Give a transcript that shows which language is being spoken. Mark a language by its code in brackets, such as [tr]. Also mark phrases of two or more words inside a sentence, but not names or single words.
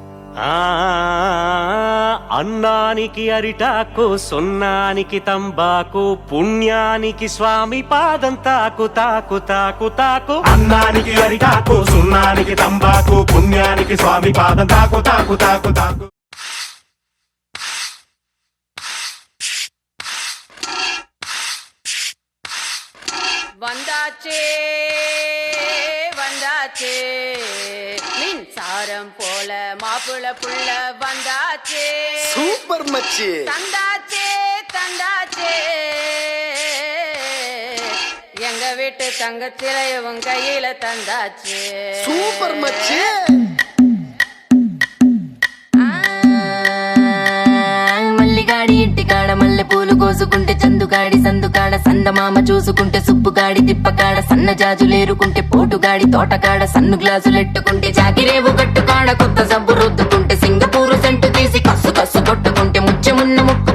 [te] ఆ అన్నానికి అరిటాకు, సున్నానికి తంబాకు, పుణ్యానికి స్వామి పాదం తాకు తాకు తాకు తాకు. అన్నానికి అరిటాకు, సున్నానికి తంబాకు, పుణ్యానికి స్వామి పాదం తాకు తాకు తాకు తాకు. [ta] வந்தாச்சே வந்தாச்சே மின்சாரம் போல மாப்பிள புள்ள வந்தாச்சே சூப்பர் மச்சி தந்தாச்சே தந்தாச்சே எங்க வீட்டு தங்கச்சிலைய உன் கையில தந்தாச்சே சூப்பர் மச்சி [te] మల్లిగాడి ఇంటికాడ మల్లె పూలు కోసుకుంటే చందుగాడి సందుకాడ సందమామ చూసుకుంటే సుబ్బుగాడి తిప్పకాడ సన్న జాజులేరుకుంటే పోటుగాడి తోటకాడ సన్ను గ్లాసులెట్టుకుంటే జాకిరేవు గట్టుకాడ కొత్త సబ్బు రుద్దుకుంటే సింగపూరు సెంటు తీసి కస్సు కస్సు కొట్టుకుంటే ముచ్చెమున్న ముక్కు